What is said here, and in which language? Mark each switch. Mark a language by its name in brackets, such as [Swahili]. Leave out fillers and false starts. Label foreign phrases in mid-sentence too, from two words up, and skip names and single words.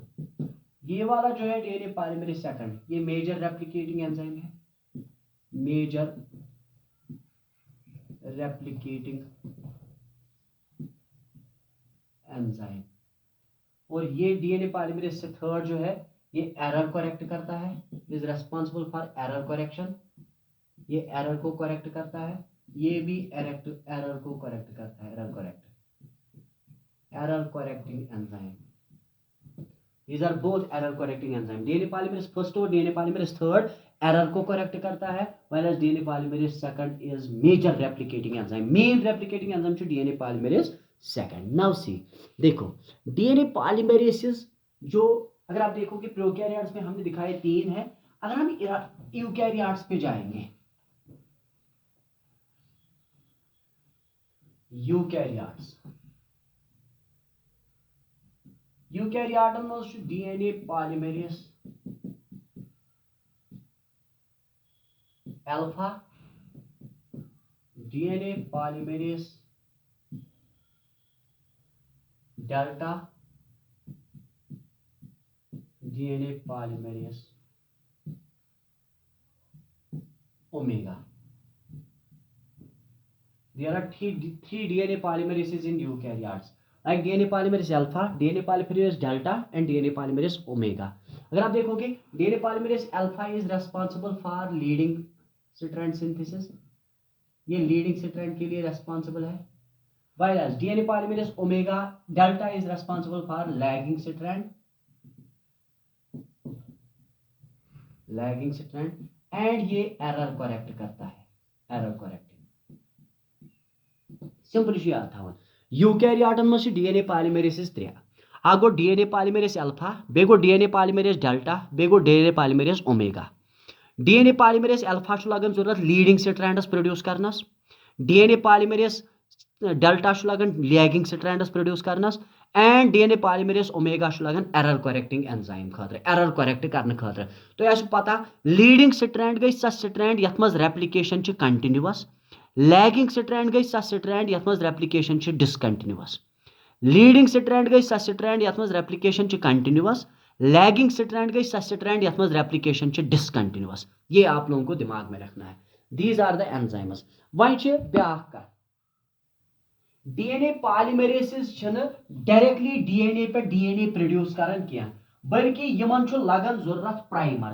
[Hindi] ये वाला जो है [English] DNA polymerase second, [Hindi] ये [English] major replicating enzyme [Hindi] है, [English] major replicating enzyme. [Hindi] और ये [English] DNA polymerase [Hindi] से थर्ड जो है ये [English] error correct [Hindi] करता है, [English] is responsible for error correction, [Hindi] ये एरर को करेक्ट करता है, ये भी एरर को करेक्ट करता है, [English] error correcting enzyme. These are both error correcting enzyme। DNA polymerase first और DNA polymerase third error को correct [Hindi] करता है, [English] whereas DNA polymerase second is major replicating enzyme। main replicating enzyme जो DNA polymerase second। now see, [Hindi] देखो [English] DNA polymerases [Hindi] जो अगर आप देखो कि प्रोकैरियोट्स में हमने दिखाए 3 है, अगर हम यूकैरियोट्स पे जाएंगे, यूकैरियोटन में [English] DNA polymerase alpha, DNA polymerase delta, DNA polymerase omega. There are three DNA polymerases in eukaryotes, like DNA polymerase alpha, DNA polymerase delta and DNA polymerase omega। [Hindi] अगर आप देखोगे [English] DNA polymerase alpha is responsible for leading strand synthesis, ये leading strand [Hindi] के लिए [English] responsible है, whereas DNA polymerase omega delta is responsible for lagging strand, and ये error correct [Hindi] करता है, [English] error correcting। [Kashmiri] सिंपल याद था यूकैरियोटन में [English] DNA polymerases [Kashmiri] 3, अख गो [English] DNA polymerase alpha, [Kashmiri] बे गो [English] DNA polymerase delta, [Kashmiri] बे गो [English] DNA polymerase omega. DNA polymerase alpha [Kashmiri] लगन जरूरत [English] leading strands [Kashmiri] प्रोड्यूस करनस, [English] DNA polymerase delta [Kashmiri] लगन [English] lagging strands [Kashmiri] प्रोड्यूस करनस, [English] and DNA polymerase omega [Kashmiri] लगन [English] error correcting enzyme [Kashmiri] खातिर, [English] error correct [Kashmiri] करने खातिर। तो यह पता [English] leading strand [Kashmiri] गई स स्ट्रैंड यथ मज [English] replication continuous, lagging strand [Kashmiri] गई स स्ट्रैंड यथ मज [English] replication discontinuous, leading strand [Kashmiri] गई स स्ट्रैंड यथ मज [English] replication continuous, lagging strand [Kashmiri] गई स स्ट्रैंड यथ मज [English] replication discontinuous. [Hindi] ये आप लोगों को दिमाग में रखना है। [English] These are the enzymes. [Kashmiri] वही ब्याख कर [English] DNA polymerases directly DNA [Kashmiri] पे [English] DNA produce [Kashmiri] करन किया, बल्कि यमन लगन जरूरत प्राइमर।